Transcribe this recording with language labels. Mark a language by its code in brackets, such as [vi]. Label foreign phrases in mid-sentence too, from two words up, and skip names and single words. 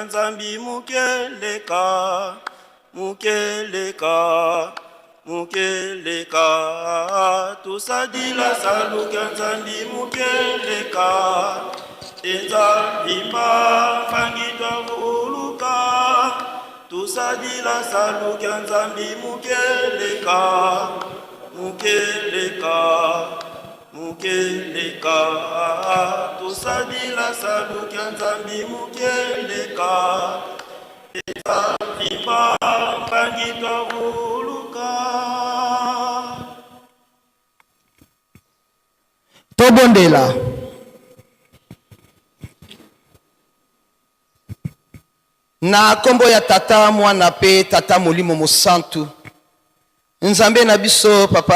[kg] nzambi mukeleka mukeleka mukeleka tusadila salu kya nzambi mukeleka nzambi mafangitwa vuluka tusadila salu kya nzambi mukeleka mukeleka mukeleka tusadila salu kya nzambi mukeleka nzambi mafangitwa vuluka. [ln] Tobondela. Na kombo ya tata mwana pe tata molimo mosantu nzambe na biso papa